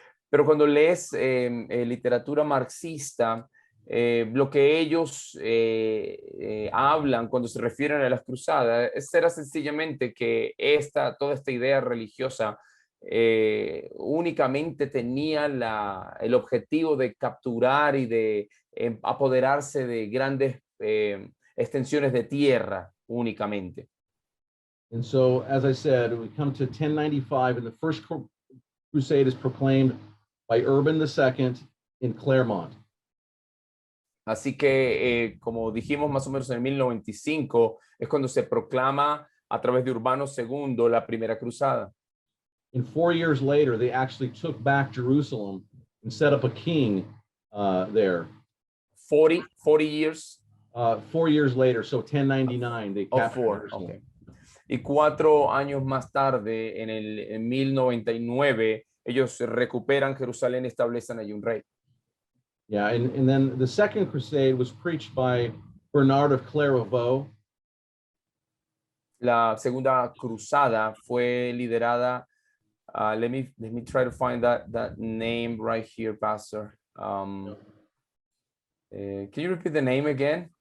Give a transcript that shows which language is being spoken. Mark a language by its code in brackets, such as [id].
[es] Pero cuando lees literatura marxista, lo que ellos hablan cuando se refieren a las cruzadas era sencillamente que toda esta idea religiosa únicamente tenía el objetivo de capturar y de apoderarse de grandes extensiones de tierra únicamente. [en] And so, as I said, we come to 1095, and the first crusade is proclaimed by Urban II in Clermont. [es] Así que, como dijimos más o menos en el 1095, es cuando se proclama a través de Urbano II la primera cruzada. [en] And 4 years later, they actually took back Jerusalem and set up a king there. 40 years? 4 years later, so 1099, they captured Jerusalem. Okay. [es] Y 4 años más tarde, en 1099, ellos recuperan Jerusalén y establecen allí un rey. [en] Yeah, and then the second crusade was preached by Bernard of Clairvaux. [es] La segunda cruzada fue liderada, [en] let me try to find that name right here, Pastor. Can you repeat the name again?